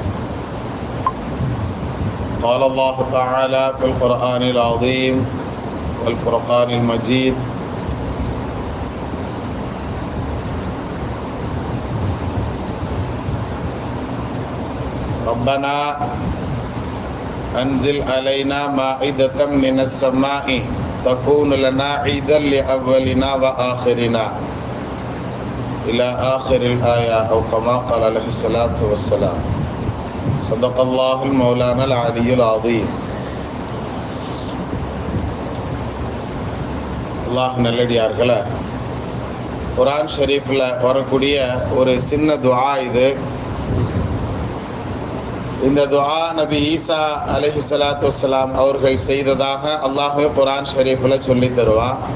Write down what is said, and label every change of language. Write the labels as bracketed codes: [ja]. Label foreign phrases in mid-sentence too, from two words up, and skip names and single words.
[ar] قال الله تعالى في القرآن العظيم والفرقان المجيد: ربنا أنزل علينا مائدة من السماء تكون لنا عيدا لأولنا وآخرنا إلى آخر الآية أو كما قال عليه الصلاة والسلام. صدق الله المولانا العلي العظيم. [ta] அல்லாஹ் நல்லடியார்களே, குர்ஆன் ஷரீஃபில் வரக்கூடிய ஒரு சின்ன துஆ இது. இந்த துஆ நபி ஈசா [ar] عليه الصلاة والسلام [ta] அவர்கள் செய்ததாக அல்லாஹ் குர்ஆன் ஷரீஃபில் சொல்லி தருவான்.